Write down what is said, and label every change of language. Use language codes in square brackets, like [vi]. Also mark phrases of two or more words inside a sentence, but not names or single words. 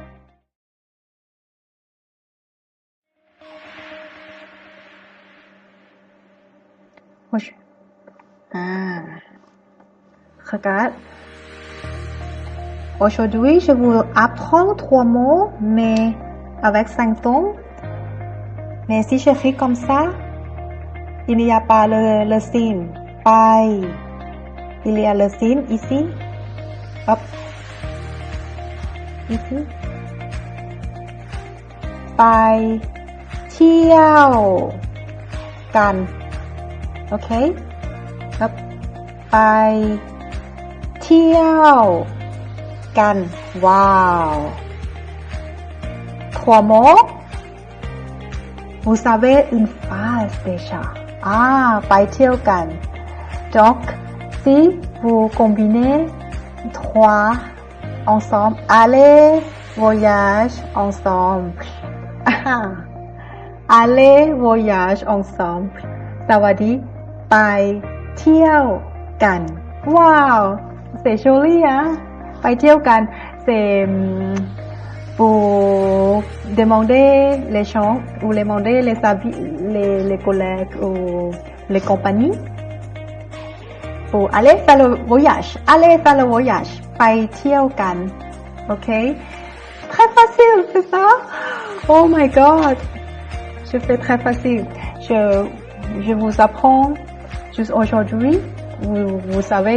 [fr] regarde aujourd'hui je vous apprends 3 mots mais avec 5 tons mais si j'écris comme ça il n'y a pas le signe pai il y a le signe ici hop [th] ici pai เที่ยวกัน ok hop ไปเที่ยวกัน wow [fr] 3 mots vous savez une phrase déjà [th] ไปเที่ยวกัน [fr] donc si vous combinez 3 ensemble allez voyage ensemble allez voyage ensemble ça veut dire [th] ไปเที่ยวกัน [fr] wow c'est joli hein [th] ไปเที่ยวกัน [fr] c'est pour demander les gens ou demander les avis, les collègues ou les compagnies pour aller faire le voyage, [th] ไปเที่ยวกัน ok [fr] très facile c'est ça [en] oh my god [fr] je fais très facile je vous apprends juste aujourd'hui vous savez